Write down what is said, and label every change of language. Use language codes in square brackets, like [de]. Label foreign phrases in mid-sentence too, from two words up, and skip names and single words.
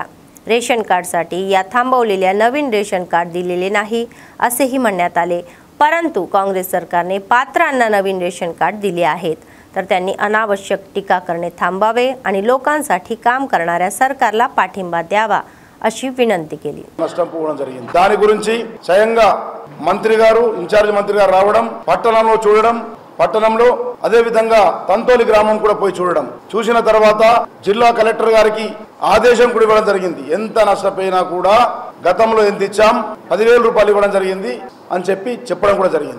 [mr] रेशन कार्डसाठी या थांबवलेल्या नवीन रेशन कार्ड दिलेले नाही असेही म्हणण्यात आले. परंतु काँग्रेस सरकारने पात्रांना नवीन रेशन कार्ड दिले आहेत. तर त्यांनी अनावश्यक टीका करणे थांबावे आणि लोकांसाठी काम करणाऱ्या सरकारला पाठिंबा द्यावा अशी विनंती केली [te] నష్టం పోవడం జరిగింది. దాని గురించి స్వయంగా మంత్రి గారు ఇన్ఛార్జ్ మంత్రి గారు రావడం, పట్టణంలో చూడడం, పట్టణంలో అదే విధంగా తంతోలి గ్రామం కూడా పోయి చూడడం, చూసిన తర్వాత జిల్లా కలెక్టర్ గారికి ఆదేశం కూడా ఇవ్వడం జరిగింది. ఎంత నష్టపోయినా కూడా గతంలో ఎంత ఇచ్చాం 10,000 రూపాయలు ఇవ్వడం జరిగింది అని చెప్పడం కూడా జరిగింది.